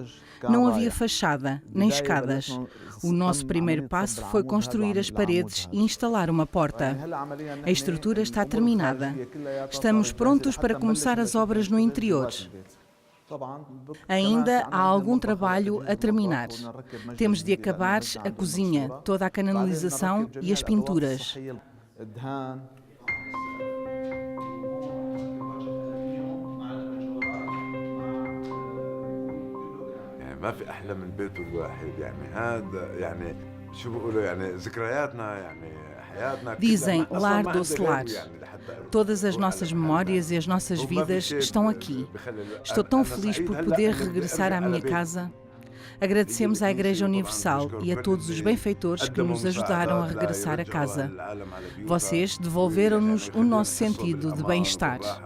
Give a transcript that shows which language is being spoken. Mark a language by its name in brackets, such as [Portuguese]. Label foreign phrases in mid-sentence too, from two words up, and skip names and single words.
[Portuguese] Não havia fachada, nem escadas. O nosso primeiro passo foi construir as paredes e instalar uma porta. A estrutura está terminada. Estamos prontos para começar as obras no interior. Ainda há algum trabalho a terminar. Temos de acabar a cozinha, toda a canalização e as pinturas. [Arabic] ما في أحلى من بيت الواحد يعني هذا يعني شو بيقولوا يعني ذكرياتنا يعني حياتنا. [Portuguese] Dizem lar doce lar. Todas as nossas memórias e as nossas vidas estão aqui. Estou tão feliz por poder regressar à minha casa. Agradecemos à Igreja Universal e a todos os benfeitores que nos ajudaram a regressar a casa. Vocês devolveram-nos o nosso sentido de bem-estar.